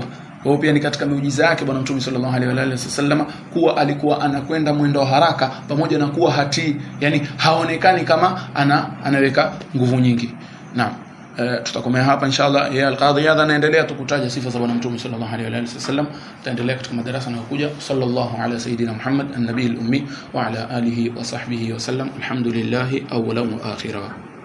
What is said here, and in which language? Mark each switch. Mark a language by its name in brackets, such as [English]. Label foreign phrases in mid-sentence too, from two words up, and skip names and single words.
[Swahili] Kwa hiyo pia ni katika miujiza yake bwana mtume [Arabic] صلى الله عليه وسلم [Swahili] kuwa alikuwa anakwenda mwendo haraka pamoja na kuwa yani haonekani kama anaweka nguvu nyingi. Naam. tutakomea hapa inshallah. Yeye al-Qadhi Iyadh anaendelea tukutaja sifa za bwana mtume [Arabic] صلى الله عليه وسلم. [Swahili] Tutaendelea katika madarasa yanayokuja. [Arabic] صلى الله على سيدنا محمد النبي الأمي وعلى آله وصحبه وسلم. الحمد لله أولا وآخرا.